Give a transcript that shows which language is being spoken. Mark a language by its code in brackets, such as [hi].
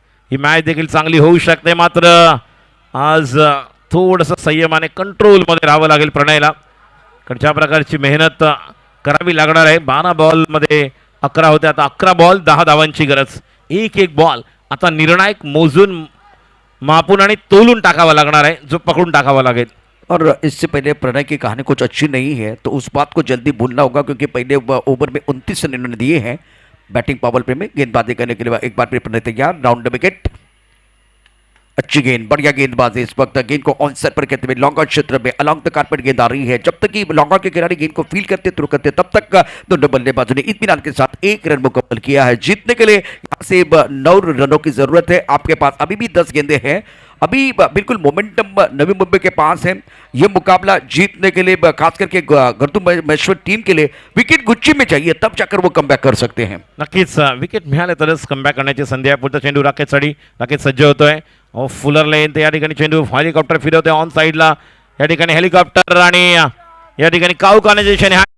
[mr] ही match देखील चांगली होऊ शकते, मात्र आज थोडंसं संयमाने कंट्रोलमध्ये राहावं लागेल प्रणयला, कारण ज्या प्रकारची मेहनत करावी लागणार आहे. 12 बॉलमध्ये 11 होते, आता 11 बॉल 10 धावांची गरज. एक बॉल आता निर्णायक मोजून मापून आणि तोलून टाकावा लागणार आहे, जो पकडून टाकावा लागेल. [hi] और इससे पहले प्रणय की कहानी कुछ अच्छी नहीं है, तो उस बात को जल्दी भूलना होगा, क्योंकि पहले ओवर में 29 रन इन्होंने दिए हैं बैटिंग पावर प्ले में. गेंदबाजी करने के लिए एक बार फिर प्रणय तैयार, राउंड द विकेट. अच्छी गेंद, बढ़िया गेंदबाजी. इस वक्त गेंद को ऑन साइड पर कहते हुए लॉन्ग आउट क्षेत्र में [en] along the carpet [hi] गेंद आ रही है. जब तक कि लॉन्ग आउट के खिलाड़ी गेंद को फील करते थ्रो करते, तब तक दोनों बल्लेबाजों ने इत्मीनान के साथ 1 रन मुकम्मल किया है. जीतने के लिए यहाँ से 9 रनों की जरूरत है. आपके पास अभी भी 10 गेंदें हैं. अभी बिल्कुल मोमेंटम नवी मुंबई के पास है. यह मुकाबला जीतने के लिए खास करके गौतमेश्वर टीम के लिए विकेट गुच्छी में चाहिए, तब जाकर वो कमबॅक कर सकते हैं. [mr] नक्कीच विकेट मिळाले तरच कमबॅक करण्याची संधी आहे. पुढचा चेंडू राकेशसाठी, राकेश सज्ज होतोय. फुलर लेन ते या ठिकाणी चेंडू हेलिकॉप्टर फिरवतोय ऑन साईडला. या ठिकाणी हेलिकॉप्टर आणि या ठिकाणी काऊ कॉर्नेजेशन.